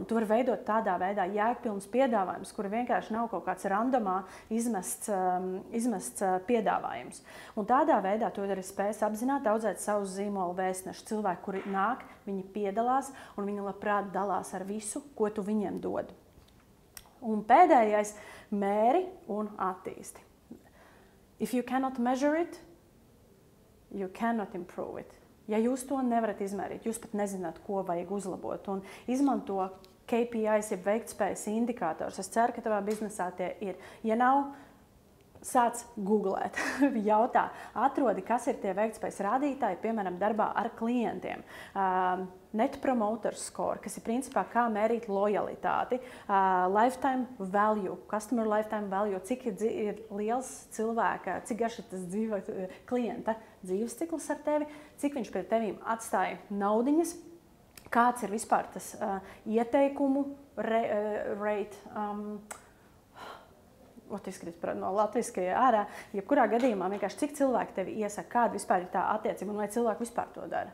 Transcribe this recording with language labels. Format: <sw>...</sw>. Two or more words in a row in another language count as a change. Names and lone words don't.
<lv>Tu vari veidot tādā veidā jēgpilnus piedāvājumus, kuri vienkārši nav kaut kāds randomā izmests piedāvājums. Un tādā veidā tu arī spēsi apzināti audzēt savus zīmolu vēstnešu. Cilvēki, kuri nāk, viņi piedalās un viņi labprāt dalās ar visu, ko tu viņiem dod. Un pēdējais – mēri un attīsti.</lv> <en>If you cannot measure it, you cannot improve it.</en> <lv>Ja jūs to nevarat izmērīt, jūs pat nezināt, ko vajag uzlabot un izmanto KPIs, jeb veiktspējas indikātors. Es ceru, ka tavā biznesā tie ir. Ja nav, sāc googlēt, jautā, atrodi, kas ir tie veiktspējas rādītāji, piemēram, darbā ar klientiem.</lv> <en>Net Promoter Score,</en> <lv>kas ir principā kā mērīt lojalitāti,</lv> <en>lifetime value, customer lifetime value,</en> <lv>cik ir liels cilvēka, cik garš ir tas klienta dzīves cikls ar tevi, cik viņš pie tevīm atstāja naudiņas, kāds ir vispār tas ieteikumu rate, izskatīt no latviskajā ārā, jebkurā gadījumā vienkārši cik cilvēki tevi iesaka, kāda vispār ir tā attiecība un vai cilvēki vispār to dara.</lv>